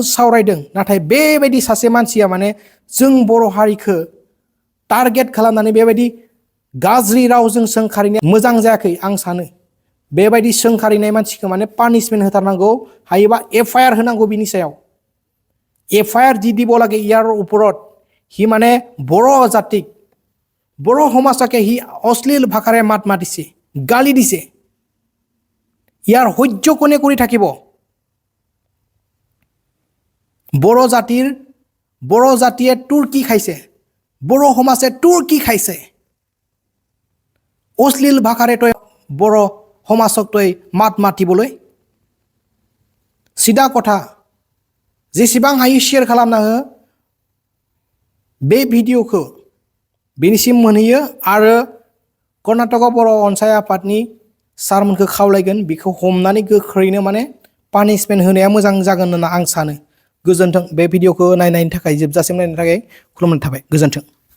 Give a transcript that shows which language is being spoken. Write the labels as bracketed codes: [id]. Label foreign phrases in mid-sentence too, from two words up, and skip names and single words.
[brx] सावरायदों नाथाय बेबायदि सासे मानसिया माने जों बर' हारिखौ टारगेट खालामनानै बेबायदि गाज्रि रावजों सोंखारिनाया मोजां जायाखै आं सानो बेबायदि सोंखारिनाय मानसिखौ माने पानिशमेन्ट होथारनांगौ हायोबा एफआईआर होनांगौ बिनि सायाव एफआईआर [as] দি দিব লাগে ইয়াৰ ওপৰত হি মানে बर' জাতিক बर' সমাজকে হি অশ্লীল ভাষাৰে মাত মাতিছে গালি দিছে ইয়াৰ সহ্য কোনে কৰি থাকিব बर' জাতিয়ে তুৰ্কি খাইছে बर' সমাজে তুৰ্কি খাইছে অশ্লীল ভাষাৰে তই बर' সমাজক তই মাত মাতিবলৈ সিধা কথা [brx] जेसेबां हायो शेयार खालामना हो बे भिडिअखौ बेनिसिम मोनहैयो आरो कर्नाटक बर' अनसाय आफादनि सारमोनखौ खावलायगोन बेखौ हमनानै गोख्रैनो माने पानिशमेन्ट होनाया मोजां जागोन होनना आं सानो गोजोन्थों बे भिडिअखौ नायनायनि थाखाय जोबजासिम नायनायनि थाखाय खुलुमनाय थाबाय गोजोन्थों